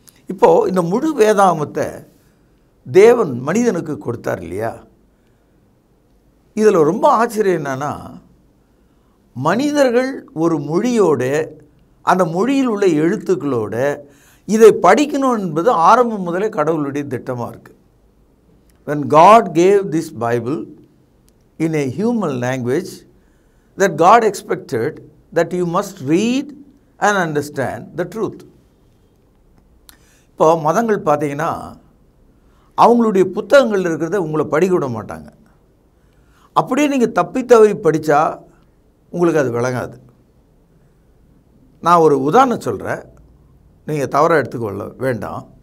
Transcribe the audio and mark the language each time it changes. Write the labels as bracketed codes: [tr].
[ta] இப்போது இந்த முழு வேதாகமத்தை தேவன் மனிதனுக்கு கொடுத்தார் இல்லையா? இதில் ரொம்ப ஆச்சரியம் என்னன்னா, மனிதர்கள் ஒரு மொழியோட அந்த மொழியில் உள்ள எழுத்துக்களோட இதை படிக்கணும் என்பது ஆரம்பம் முதலே கடவுளுடைய திட்டமாக இருக்குது. [en] When God gave this Bible in a human language, that God expected that you must read and understand the truth. [ta] இப்போ மதங்கள் பார்த்தீங்கன்னா அவங்களுடைய புத்தகங்கள் இருக்கிறத உங்களை படிக்க விட மாட்டாங்க. அப்படியே நீங்கள் தப்பி தவறி படித்தா உங்களுக்கு அது விளங்காது. நான் ஒரு உதாரணம் சொல்கிறேன், நீங்கள் தவறாக எடுத்துக்கொள்ள வேண்டாம்.